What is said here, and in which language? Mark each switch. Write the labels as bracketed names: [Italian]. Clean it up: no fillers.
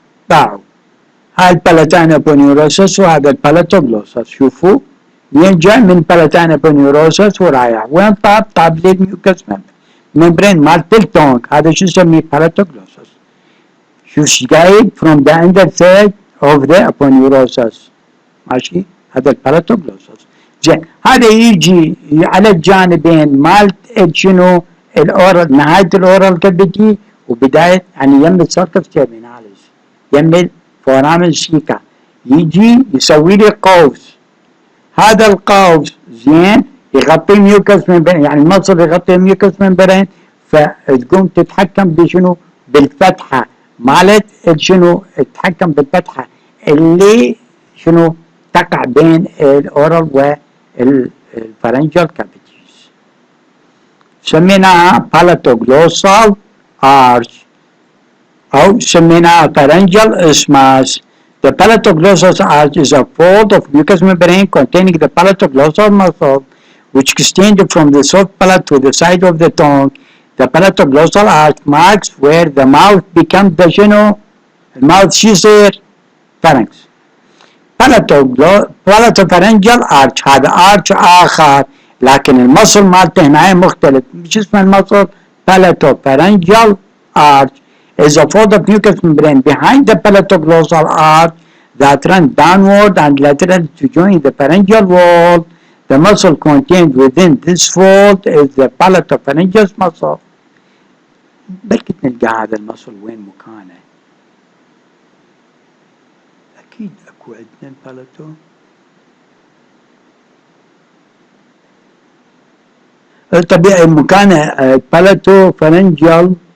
[Arabic] باعوا هاي البالاتاين ابونيوروسس وهذا البالاتوجلوسس. شوفوا وين جاي؟ من البالاتاين ابونيوروسس ورايح وين؟ طاب للميوكس ممبرين مالت التونج. هذا شو نسميه؟ بالاتوجلوسس. شوف ايش جايب؟ [English] from the under third of the aponeurosis. [Arabic] ماشي؟ هذا البالاتوجلوسس. زين هذا يجي على الجانبين مال شنو الاورال، نهايه الاورال كافيتي وبدايه يعني يم السيرفس تيرميناليس، يم الفورامين سيكا، يجي يسوي لي قوس. هذا القوس زين يغطي ميوكس ممبرين، يعني المصل يغطي ميوكس ممبرين، فتقوم تتحكم بشنو؟ بالفتحه مالت شنو؟ تتحكم بالفتحه اللي شنو؟ تقع بين الاورال والفرنجال كافيتيز. سميناها بالاتوغلوسال ارش او سميناها pharyngeal isthmus. [English] The palatoglossal arch is a fold of mucous membrane containing the palatoglossal muscle which extends from the soft palate to the side of the tongue. The palatoglossal arch marks where the mouth becomes the [Arabic] شنو؟ المouth شو يصير؟ [English] pharynx. [Arabic] palatopharyngeal arch هذا arch آخر، لكن المصل مالته هنا مختلف. شو اسمه المصل؟ [English] palatopharyngeal arch is a fold of mucous membrane behind the palatoglossal arch that runs downward and lateral to join the pharyngeal wall. The muscle contained within this fold is the palatopharyngeal muscle. [Arabic] بلكي نلقى هذا المصل وين مكانه؟ أكيد أكو عندنا البالاتو. طبيعي مكانه palatopharyngeal.